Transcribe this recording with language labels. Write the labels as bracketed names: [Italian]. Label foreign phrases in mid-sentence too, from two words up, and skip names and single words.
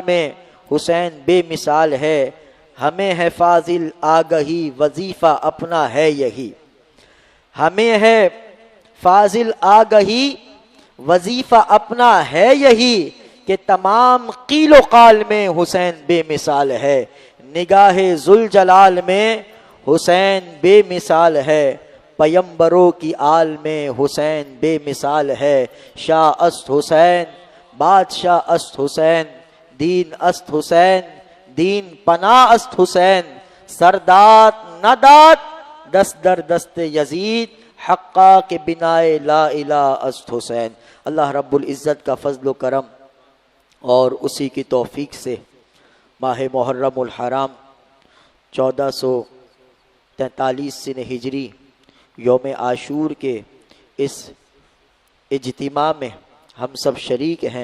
[Urdu] میں حسین بے مثال ہے، ہمیں ہے فاضل آگہی وظیفہ اپنا ہے یہی، ہمیں ہے فاضل آگہی وظیفہ اپنا ہے یہی، کہ تمام قیل و قال میں حسین بے مثال ہے، نگاہ ذوالجلال میں حسین بے مثال ہے، پیمبروں کی آل میں حسین بے مثال ہے، [Persian] شاہ است حسین بادشاہ است حسین، دین است حسین دین پناہ است حسین، سردات ندات دست در دست یزید، حقا کے بنائے لا الہ است حسین۔ [Urdu] اللہ رب العزت کا فضل و کرم اور اسی کی توفیق سے ماہ محرم الحرام 1443 سن ہجری یوم عاشور کے اس اجتماع میں ہم سب شریک ہیں۔